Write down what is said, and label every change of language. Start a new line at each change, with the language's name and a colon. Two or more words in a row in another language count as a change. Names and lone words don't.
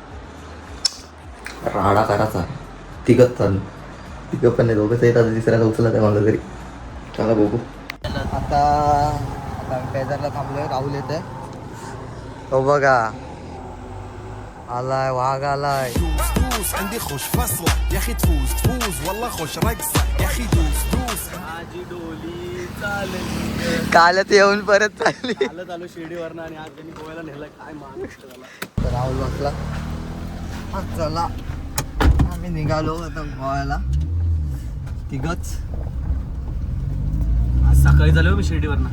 Marathi: राडा करायचा तिघच चालू. तिघं पण नाही, दोघंच येत. आता तिसऱ्याला उचलत आहे मला तरी. चला बघू. आता पेजरला थांबलोय. राहुल येत आहे. हो बघा, आलाय वाघ आलाय.
Arabic: عندي خوش فصلة يا اخي تفوز تفوز والله خوش رقصة يا اخي دوس دوس
Marathi: माझी डोली चालली. कालच येऊन परत चालली. कालच आलो शिर्डीवरनं आणि आज त्यांनी गोव्याला नेलं. काय माणूस झाला. तर राहुल बसला. चला आम्ही निघालो आता गोव्याला तिघच. आज सकाळी झालो मी शिर्डीवरनं